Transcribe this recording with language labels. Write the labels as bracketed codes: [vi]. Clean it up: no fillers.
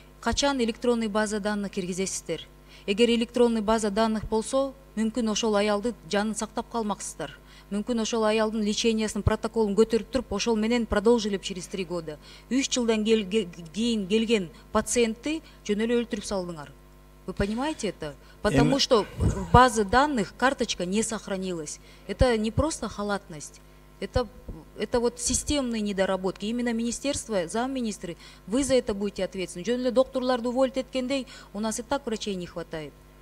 [ky] Качан электронный база данных киргизесиздер? Эгер электронный база данных болсо, мүмкүн ошол аялды жанын сактап калмаксыздар. Мүмкүн ошол аялдын лечениясынын протоколун көтөрүп туруп, ошол менен [ru] продолжили через 3 года. [ky] 3 жылдан кийин келген пациентти жөн эле өлтүрүп салдыңар. [ru] Вы понимаете это? Потому что в базе данных карточка не сохранилась. Это не просто халатность. Это вот системные недоработки. Именно министерство, замминистры, вы за это будете ответственны. [ky] Жөн эле докторлорду уволить эткендей, [ru] у нас и так врачей не хватает.